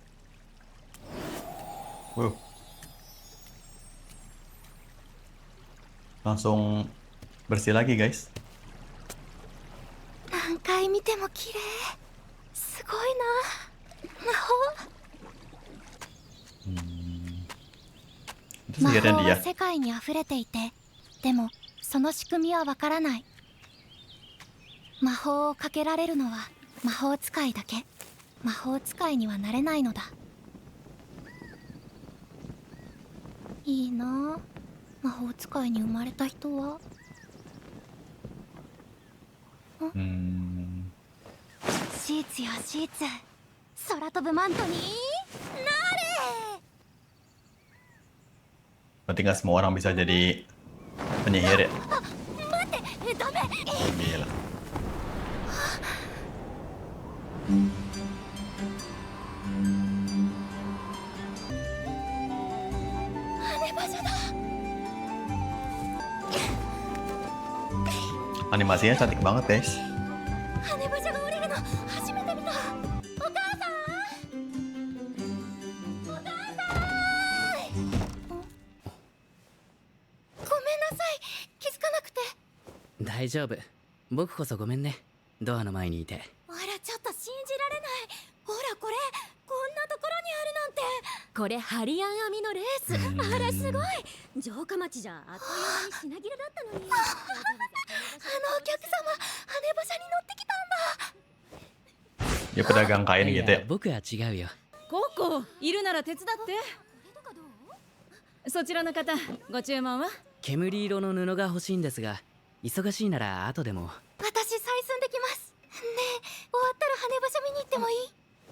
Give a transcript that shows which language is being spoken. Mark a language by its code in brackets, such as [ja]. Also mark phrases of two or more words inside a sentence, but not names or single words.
[id] Wow. Langsung bersih lagi guys. [ja] 何回見ても綺麗すごいな魔法 [id] Itu [ja] 魔 [id] sihirnya [ja] 法は [id] dia. [ja] 世界にあふれていてでもその仕組みはわからない魔法をかけられるのは魔法使いだけ魔法使いにはなれないのだいいな魔法使いに生まれた人は Hmm. シーツよシーツ空飛ぶマントになれ [id] Berarti nggak semua orang bisa jadi penyihir ya? [ja] 待ってダメ [id] Gila. [ja] 羽場所だ [id] Animasinya cantik banget guys. [ja] 羽場所が降りるの初めて見たお母さんお母さんごめんなさい気づかなくて大丈夫。僕こそごめんね。ドアの前にいて。あらちょっと信じられないほらこれこんなところにあるなんてこれハリアン編みのレースあらすごい城下町じゃあっという間に品切れだったのにあのお客様羽馬車に乗ってきたんだ [id] Dia pedagang kain [ja] い [id] gitu [ja] や [id] ya. [ja] 僕は違うよ。ココいるなら手伝ってそちらの方ご注文は煙色の布が欲しいんですが、忙しいなら後でも。私採寸できますねえ終わったら羽馬車見に行ってもいい